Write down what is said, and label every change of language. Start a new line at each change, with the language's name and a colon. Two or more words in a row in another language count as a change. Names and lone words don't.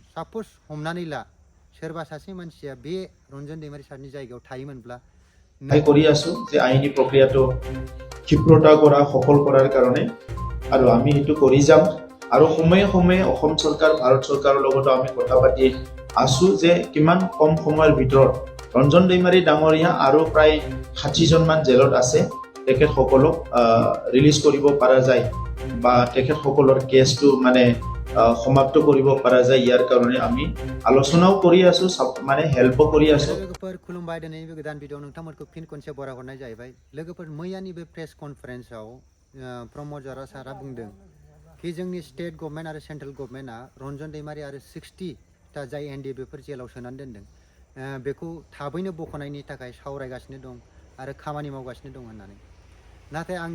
Bodo: साप'ज हमनानै ला सोरबा सासे मानसिया बे रन्जन दैमारी सारनि जायगायाव थायोमोनब्ला
Assamese: কৰি আছো যে আইনী প্ৰক্ৰিয়াটো ক্ষিপ্ৰতা কৰা সফল কৰাৰ কাৰণে আৰু আমি সেইটো কৰি যাম আৰু সময়ে সময়ে অসম চৰকাৰ ভাৰত চৰকাৰৰ লগত আমি কথা পাতি আছো যে কিমান কম সময়ৰ ভিতৰত ৰঞ্জন দৈমাৰী ডাঙৰীয়া আৰু প্ৰায় 60 জন মান জেলত আছে তেখেত সকলক ৰিলিজ কৰিব পৰা যায় বা তেখেত সকলৰ কেছটো মানে সমাপ্ত কৰিব পৰা যায় ইয়াৰ কাৰণে আমি আলোচনাও কৰি আছো মানে হেল্প কৰি আছো
Bodo: लोगोफोर खुलुमबाय दिनै बे गोदान भिडिअ नोंथांमोनखौ फिन खनसे बराय हरनाय जाहैबाय लोगोफोर मैयानि बे
English: press conference
Bodo: प्रमद जरा सारा बुंदों कि जोंनि
English: state government
Bodo: आरो
English: central government
Bodo: रन्जन दैमारी आरो 60 ता जाय एनडि बेफोर जेलाव सोनानै दोनदों बेखौ थाबैनो बख'नायनि थाखाय सावरायगासिनो दं आरो खामानि मावगासिनो दं होननानै नाथाय आं